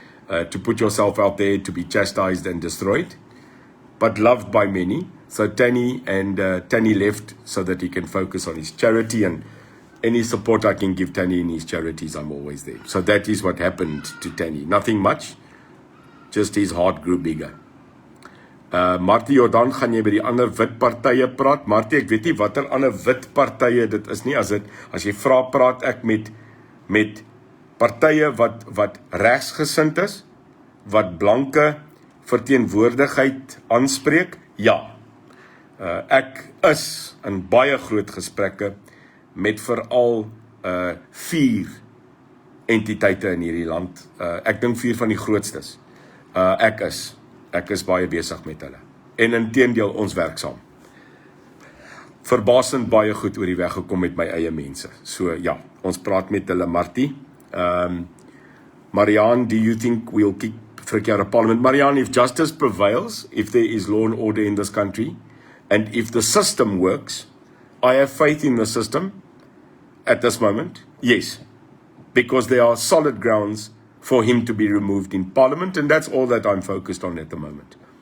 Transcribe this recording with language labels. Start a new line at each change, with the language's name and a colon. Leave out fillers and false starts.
English: To put yourself out there, to be chastised and destroyed. But loved by many. So Tanny left so that he can focus on his charity, and any support I can give Tanny in his charities, I'm always there. So that is what happened to Tanny. Nothing much, just his heart grew bigger.
Afrikaans: Martie Jordan, gaan jy by die ander wit partye praat? Martie, ek weet nie watter ander wit partye dit is nie. As jy vra, praat ek met partye wat regsgesind is, wat blanke verteenwoordigheid aanspreek? Ja. Ek is in baie groot gesprekke met veral 4 entiteite in hierdie land. Ek dink 4 van die grootstes. Ek is baie besig met hulle. En inteendeel, ons werk saam. Verbasend baie goed oor die weg gekom met my eie mense. So ja, ons praat met hulle.
English: Martie, Marianne, do you think we'll kick Frikkie out of Parliament? Marianne, if justice prevails, if there is law and order in this country, and if the system works, I have faith in the system at this moment, yes, because there are solid grounds for him to be removed in Parliament, and that's all that I'm focused on at the moment.